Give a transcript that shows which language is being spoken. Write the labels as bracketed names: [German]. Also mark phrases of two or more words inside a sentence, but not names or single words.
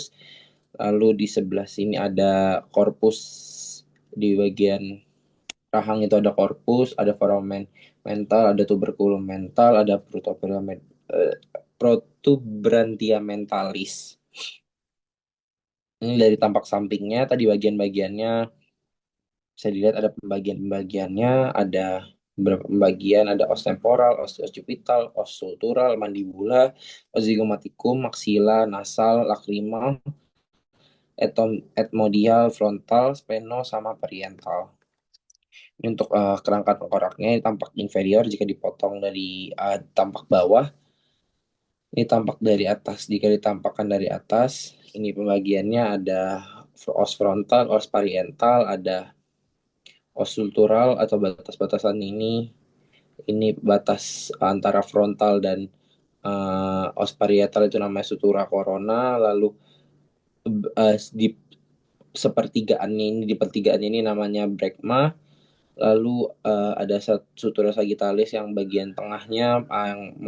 [Indonesian] Lalu di sebelah sini ada corpus, di bagian rahang itu ada corpus, ada [Latin] foramen mental, [Indonesian] ada [Latin] tuberculum mental, [Indonesian] ada [Latin] protubrantia mentalis. [Indonesian] Ini dari tampak sampingnya, tadi bagian-bagiannya bisa dilihat ada pembagian-pembagiannya, ada beberapa pembagian, ada [Latin] os temporal, os occipital, os sutural, mandibula, os zygomatikum, maxilla, nasal, lacrimal, etmodial, frontal, spheno, [Indonesian] sama parietal. Ini untuk kerangka tengkoraknya, ini tampak inferior jika dipotong dari tampak bawah, ini tampak dari atas jika ditampakkan dari atas. Ini pembagiannya ada [Latin] os frontal, os parietal, [Indonesian] ada [Latin] os sultural [Indonesian] atau batas-batasan ini batas antara frontal dan [Latin] os parietal [Indonesian] itu namanya [Latin] sutura corona, [Indonesian] lalu di sepertigaannya ini, di pertigaannya ini namanya brekma, lalu ada [Latin] sutura sagittalis [Indonesian] yang bagian tengahnya yang